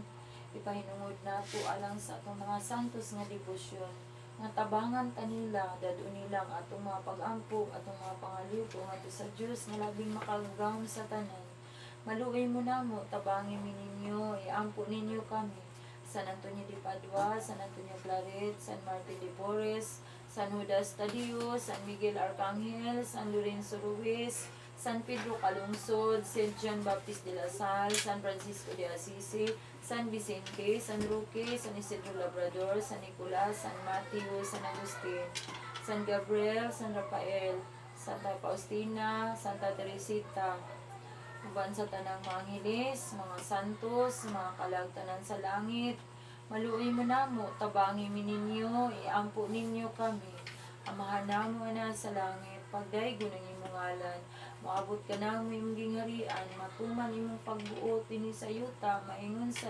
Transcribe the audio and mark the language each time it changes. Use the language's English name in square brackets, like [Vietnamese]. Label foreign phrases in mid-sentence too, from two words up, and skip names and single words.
[Cebuano] Ipahinungod na ito alang sa atong mga santos nga debosyon. Nga tabangan kanila, dado nilang atong mga pag-ampog, atong mga pangalipo, nga ito sa Diyos, nga labing makagagahom sa tanan. Maluoy mo na mo, tabangin mi ninyo, iampo ninyo kami. San Antonio de Padua, San Antonio Claret, San Martin de Porres, San Judas Tadeo, San Miguel Arcangel, San Lorenzo Ruiz, San Pedro Calungsod, St. John Baptist de la Salle, San Francisco de Assisi, San Vicente, San Roque, San Isidro Labrador, San Nicolas, San Mateo, San Agustin, San Gabriel, San Rafael, Santa Faustina, Santa Teresita, uban sa tanang mga angeles, mga santos, mga kalagtanan sa langit, maluoy mo namo, tabangi mi ninyo, iampo ninyo kami. Amahan namo na sa langit, pagdaygo ng imong ngalan, moabot ka namo imong gingharian, matuman imong pagbuot dinhi sa yuta, maingon sa